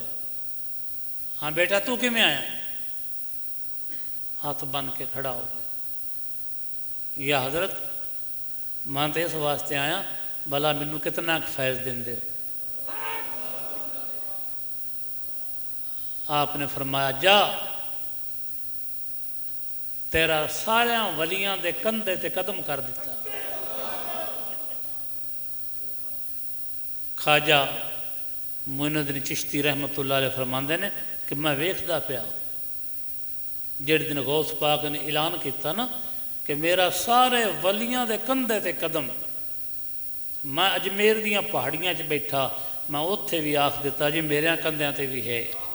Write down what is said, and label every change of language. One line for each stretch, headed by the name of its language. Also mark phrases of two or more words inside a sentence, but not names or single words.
Punjabi: ہاں بیٹا تو کیمیں آیا؟ ہاتھ بنھ کے کھڑا ہو گیا. یا حضرت میں تو اس واسطے آیا بھلا مینوں کتنا فیض دیندے ہو. آپ نے فرمایا جا تیرا ساریاں ولیاں دے کندھے تے قدم کر دتا. خواجہ معین الدین چشتی
Arabic: رحمة الله عليه
Punjabi: فرماندے نے کہ میں ویکھدا پیا جس دن غوث پاک نے اعلان کیا نا کہ میرا سارے ولیاں دے کندھے تے قدم. میں اجمیر دیاں پہاڑیاں چ بیٹھا، میں اوتھے بھی آکھ دتا جی میرے کندھیاں تے بھی ہے.